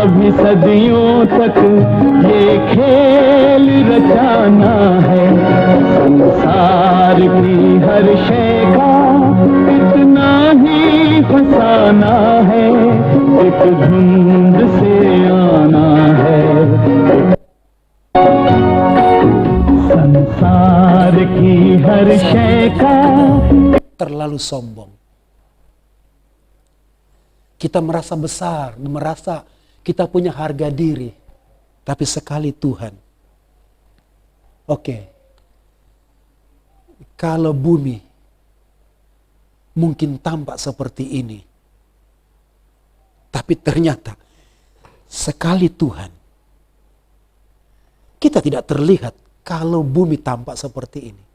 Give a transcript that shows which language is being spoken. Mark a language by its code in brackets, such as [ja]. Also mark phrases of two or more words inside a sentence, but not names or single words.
[hi] सदियों तक ये खेल रचाना है संसार की हर शय का इतना ही फसाना है एक धुंध से आना है संसार की हर शय का [id] terlalu sombong. Kita merasa besar, merasa kita punya harga diri. Tapi sekali Tuhan, oke, kalau bumi mungkin tampak seperti ini, tapi ternyata sekali Tuhan, kita tidak terlihat kalau bumi tampak seperti ini.